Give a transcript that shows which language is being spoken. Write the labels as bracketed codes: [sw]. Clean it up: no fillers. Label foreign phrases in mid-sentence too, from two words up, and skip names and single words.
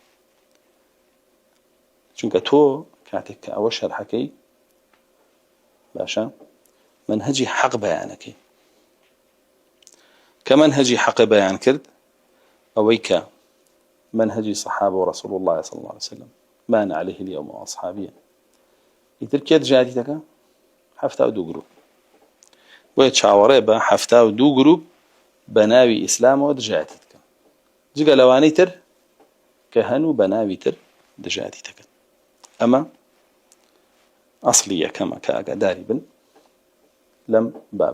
[ckb] چونکە تۆ کاتێک کە ئەوە شەرحەکەی باشە منهجی حەق بەیانەکەی، کە منهجی حەق بەیان کرد ئەوەی کە منهجی سەحابە و [ar] رەسوڵ الله صلی الله عليه وسلم ما عليه اليوم وأصحابه [ckb] ئیتر کێ دژایەتی دەکا؟ 72 گروپ. بۆیە چاوەڕێ بە 72 گروپ بە ناوی ئیسلامەوە دژایەتی دەکەن، جگە لەوانەی تر کە هەنوو بە ناوی تر دژایەتی دەکەن. ئەمە ئەسڵی یەکەمە کە ئاگاداری بن لەم بابەتە.